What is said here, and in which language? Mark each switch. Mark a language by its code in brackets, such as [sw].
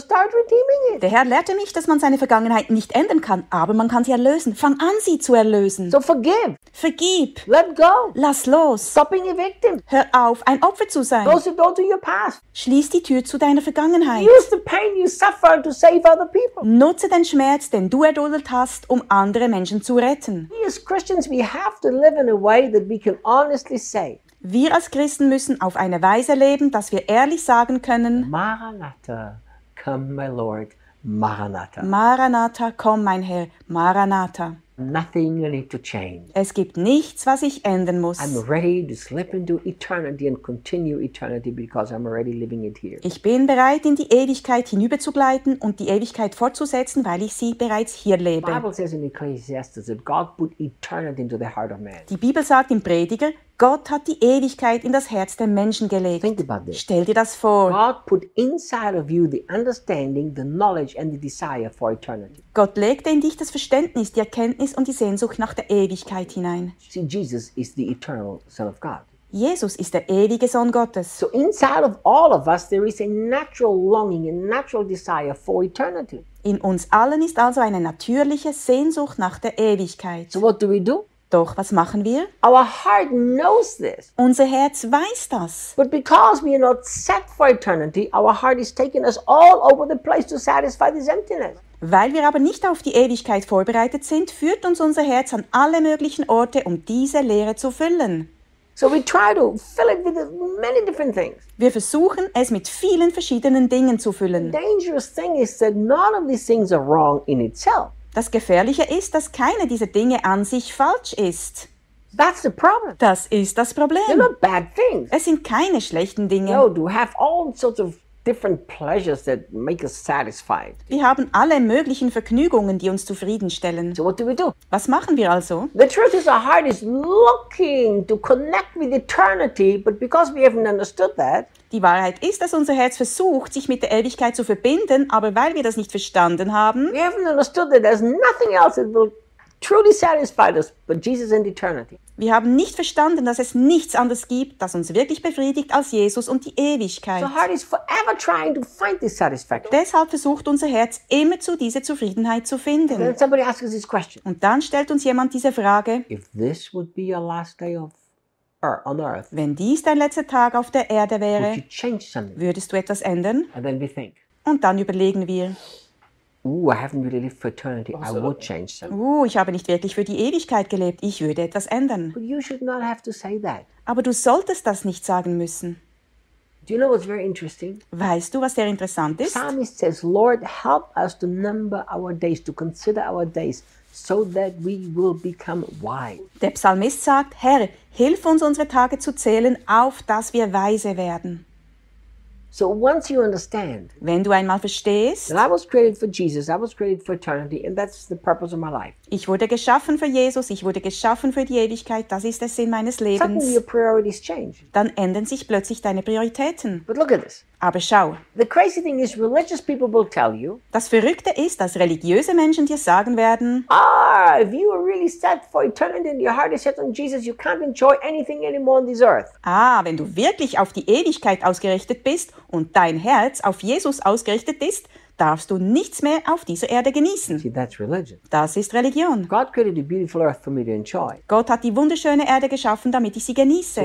[en] So start redeeming it. [de] Der Herr lehrte mich, dass man seine Vergangenheit nicht ändern kann, aber man kann sie erlösen. Fang an, sie zu erlösen. [en] So forgive. [de] Vergib. [en] Let go. [de] Lass los. [en] Stop being a victim. [de] Hör auf, ein Opfer zu sein. [en] Close the door to your past. [de] Schließ die Tür zu deiner Vergangenheit. [en] Use the pain you suffered to save other people. [de] Nutze den Schmerz, den du erduldet hast, um andere Menschen zu retten. [en] We as Christians, we have to live in a way that we can honestly say. [de] Wir als Christen müssen auf eine Weise leben, dass wir ehrlich sagen können. [en] Maranatha, come my Lord, Maranatha. [de] Maranatha, komm mein Herr, Maranatha. [en] Nothing you need to change. [de] Es gibt nichts, was ich ändern muss. [en] I'm ready to slip into eternity and continue eternity because I'm already living it here. [de] Ich bin bereit, in die Ewigkeit hinüberzugleiten und die Ewigkeit fortzusetzen, weil ich sie bereits hier lebe. [en] The Bible says in Ecclesiastes that God put eternity into the heart of man. [de] Die Bibel sagt im Prediger, Gott hat die Ewigkeit in das Herz der Menschen gelegt. [en] Think about this. [de] Stell dir das vor. [en] God put inside of you the understanding, the knowledge and the desire for eternity. [de] Gott legte in dich das Verständnis, die Erkenntnis und die Sehnsucht nach der Ewigkeit hinein. [en] See, Jesus is the eternal Son of God. [de] Jesus ist der ewige Sohn Gottes. [en] So inside of all of us there is a natural longing, a natural desire for eternity. [de] In uns allen ist also eine natürliche Sehnsucht nach der Ewigkeit. [en] So what do we do? [de] Doch was machen wir? [en] Our heart knows this. [de] Unser Herz weiß das. [en] But because we are not set for eternity, our heart is taking us all over the place to satisfy this emptiness. [de] Weil wir aber nicht auf die Ewigkeit vorbereitet sind, führt uns unser Herz an alle möglichen Orte, um diese Leere zu füllen. [en] So we try to fill it with many different things. [de] Wir versuchen es mit vielen verschiedenen Dingen zu füllen. [en] The dangerous thing is that none of these things are wrong in itself. [de] Das Gefährliche ist, dass keine dieser Dinge an sich falsch ist. [en] That's the problem. [de] Das ist das Problem. [en] They're not bad things. [de] Es sind keine schlechten Dinge. [en] No, you have all sorts of different pleasures that make us satisfied. [de] Wir haben alle möglichen Vergnügungen, die uns zufriedenstellen. [en] So what do we do? [de] Was machen wir also? [en] The truth is our heart is looking to connect with eternity, but because we haven't understood that. [de] Die Wahrheit ist, dass unser Herz versucht, sich mit der Ewigkeit zu verbinden, aber weil wir das nicht verstanden haben. [en] We haven't understood that there's nothing else that will truly satisfied us, but Jesus and eternity. [de] Wir haben nicht verstanden, dass es nichts anderes gibt, das uns wirklich befriedigt, als Jesus und die Ewigkeit. [en] So heart is forever trying to find this satisfaction. [de] Deshalb versucht unser Herz immer zu dieser Zufriedenheit zu finden. [en] And then somebody asks us this question. [de] Und dann stellt uns jemand diese Frage. [en] If this would be your last day of earth, on earth, [de] wenn dies dein letzter Tag auf der Erde wäre, [en] would you change something? [de] Würdest du etwas ändern? [en] And then we think. [de] Und dann überlegen wir. [en] Ooh, I haven't really lived for eternity. Also, I would change something. [de] Ooh, ich habe nicht wirklich für die Ewigkeit gelebt. Ich würde etwas ändern. [en] But you should not have to say that. [de] Aber du solltest das nicht sagen müssen. [en] Do you know what's very interesting? [de] Weißt du, was sehr interessant ist? [en] Psalmist says, Lord, help us to number our days, to consider our days, so that we will become wise. [de] Der Psalmist sagt, Herr, hilf uns, unsere Tage zu zählen, auf dass wir weise werden. [en] So once you understand, [de] wenn du einmal verstehst, [en] that I was created for Jesus, I was created for eternity, and that's the purpose of my life. [de] Ich wurde geschaffen für Jesus, ich wurde geschaffen für die Ewigkeit, das ist der Sinn meines Lebens. [en] Suddenly your priorities change. [de] Dann ändern sich plötzlich deine Prioritäten. [en] But look at this. [de] Aber schau. [en] The crazy thing is, religious people will tell you. [de] Das Verrückte ist, dass religiöse Menschen dir sagen werden. [en] Ah, if you are really set for eternity and your heart is set on Jesus, you can't enjoy anything anymore on this earth. [de] Ah, wenn du wirklich auf die Ewigkeit ausgerichtet bist und dein Herz auf Jesus ausgerichtet ist, darfst du nichts mehr auf dieser Erde genießen. [en] See, that's religion. [de] Das ist Religion. [en] God created a beautiful earth for me to enjoy. [de] Gott hat die wunderschöne Erde geschaffen, damit ich sie genieße.